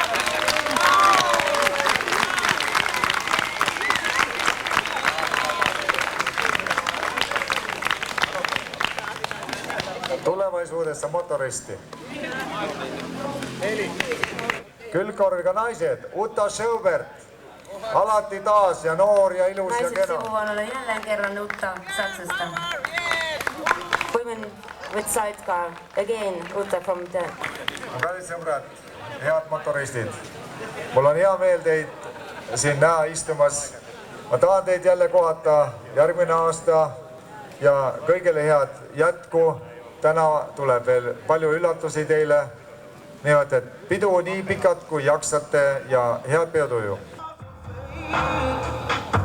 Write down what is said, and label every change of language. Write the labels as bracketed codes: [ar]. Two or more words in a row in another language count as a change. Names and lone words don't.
[fi] Tulevaisuudessa motoristi. [et] Külgkorviga naised, Uta Sjöberg, alati taas ja noor ja ilus ja kena. [fi] Naiset sivuvuonnolla jälleen kerran Uta Saksasta. [en] Women with sidecar, again Uta from the... [et] Kallid sõbrad, head motoristid, mul on hea meel teid siin näha istumas. Ma tahan teid jälle kohata järgmine aasta ja kõigele head jätku. Täna tuleb veel palju üllatusi teile. Nii et pidu nii pikad kui jaksate ja head peotuju.